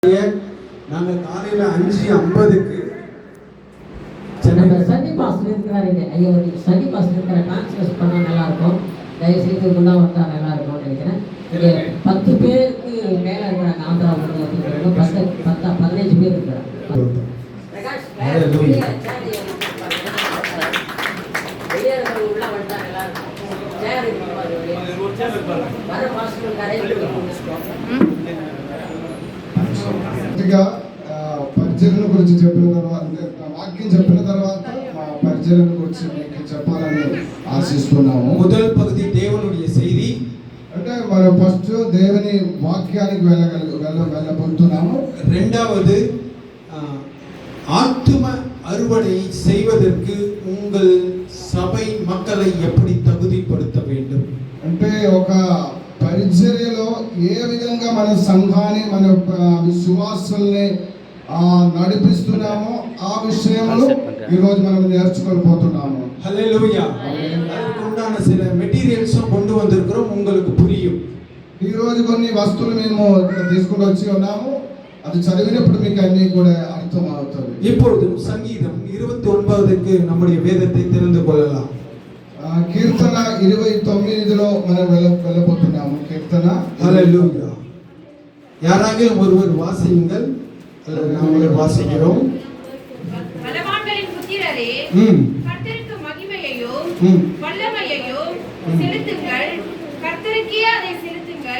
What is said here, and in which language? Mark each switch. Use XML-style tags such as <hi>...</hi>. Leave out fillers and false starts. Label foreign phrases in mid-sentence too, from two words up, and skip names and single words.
<ta>நாங்கள் காலையில் 5:50க்கு சனி பாஸ்டர் இருக்கிறாருங்க. ஐயோ, சனி பாஸ்டர் இருக்கிற கான்சன்ட்ரேட் பண்ணால் நல்லாயிருக்கும். தயவுசெய்து உள்ளே வந்தால் நல்லா இருக்கும்னு நினைக்கிறேன். 10 பேருக்கு மேலே இருக்கிறாங்க. ஆந்திராவில் வந்து 15 பேர் இருக்கிறாங்க.</ta> <te>పరిచర్యల గురించి చెప్పిన తర్వాత వాక్యం చెప్పిన తర్వాత పరిచర్యల గురించి మీకు చెప్పాలని ఆశిస్తున్నాము.</te> <ta>முதல் பகுதி தேவனுடைய செய்தி</ta> <te>అంటే మనం ఫస్ట్ దేవుని వాక్యానికి వెళ్ళబోతున్నాము.</te> <ta>இரண்டாவது ஆத்தும அறுவடை செய்வதற்கு உங்கள் சபை மக்களை எப்படி தகுதிப்படுத்த வேண்டும்.</ta> <te>అంటే ఒక పరిచర్యలో ఏ విధంగా మన సంఘాన్ని మన విశ్వాసుల్ని నడిపిస్తున్నామో ఆ విషయంలో ఈరోజు మనం నేర్చుకోకపోతున్నాము. హల్లెలూయా.</te> <ta>அதுக்கு உண்டான சில மெட்டீரியல்ஸும் கொண்டு வந்திருக்கிறோம், உங்களுக்கு புரியும்.</ta> <te>ఈరోజు కొన్ని వస్తువులు మేము తీసుకొని వచ్చి ఉన్నాము. అది చదివినప్పుడు మీకు అన్నీ కూడా అర్థం అవుతుంది.</te> <ta>இப்பொழுது சங்கீதம் 29க்கு நம்முடைய வேதத்தை திறந்து கொள்ளலாம்.</ta> <te>కీర్తన 29లో మనం వెళ్ళబోతున్నాము. కీర్తన.</te> <ta>ஹல்லேலூயா. யாராகிலும் ஒருவர் வாசியுங்கள். நாங்கள் வாசிக்கிறோம். பலவான்களின் புத்திரரே, கர்த்தருக்கு மகிமையையும் வல்லமையையும் செலுத்துங்கள். கர்த்தருக்கே அதை செலுத்துங்கள்.</ta>